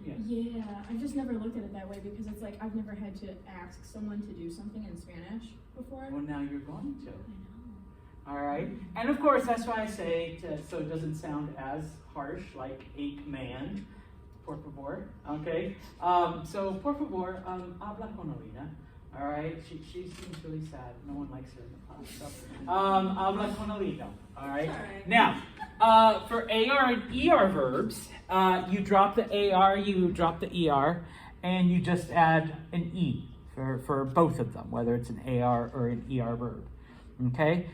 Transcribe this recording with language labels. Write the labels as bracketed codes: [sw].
[en] Yeah. Yeah, I've just never looked at it that way because it's like I've never had to ask someone to do something in Spanish before. Well, now you're going to. I know. All right. And of course, that's why I say so it doesn't sound as harsh like a command. [es] Por favor. Okay. So por favor, habla con Alina. [en] All right. She seems really sad. No one likes her in the class. So, [es] habla con Alina. [en] All right. All right. Now, for AR and ER verbs, you drop the AR, you drop the ER, and you just add an E for both of them, whether it's an AR or an ER verb. Okay?